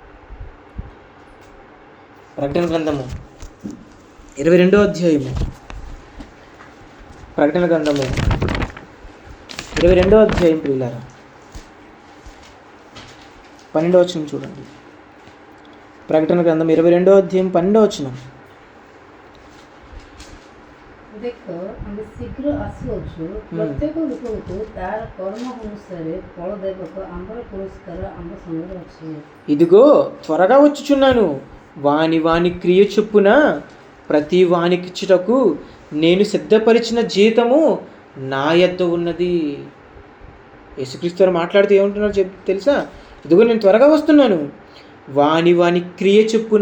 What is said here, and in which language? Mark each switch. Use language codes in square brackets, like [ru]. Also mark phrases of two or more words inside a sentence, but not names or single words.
[te] ప్రకటన గ్రంథము 22వ అధ్యాయము, ప్రకటన గ్రంథము 22వ అధ్యాయం ప్రియులారా 12వ వచనం చూడండి. ప్రకటన గ్రంథం 22వ అధ్యాయం 12వ వచనం. [or] ଦେଖ ଆମେ ଶୀଘ୍ର ଆସୁଅଛୁ, ପ୍ରତ୍ୟେକ ଲୋକଙ୍କୁ ତାର କର୍ମ ଅନୁସାରେ ଫଳ ଦେବାକୁ ଆମର ପୁରସ୍କାର ଆମ ସାଙ୍ଗରେ ଅଛି. [te] ఇదిగో త్వరగా వచ్చుచున్నాను, వాని క్రియ చొప్పున ప్రతి వానికిచ్చుటకు నేను సిద్ధపరిచిన జీతము నా యొద్ద ఉన్నది. యేసుక్రీస్తు వారు మాట్లాడుతూ ఏమంటున్నారు తెలుసా? ఇదిగో నేను త్వరగా వస్తున్నాను, వాని క్రియ చొప్పున.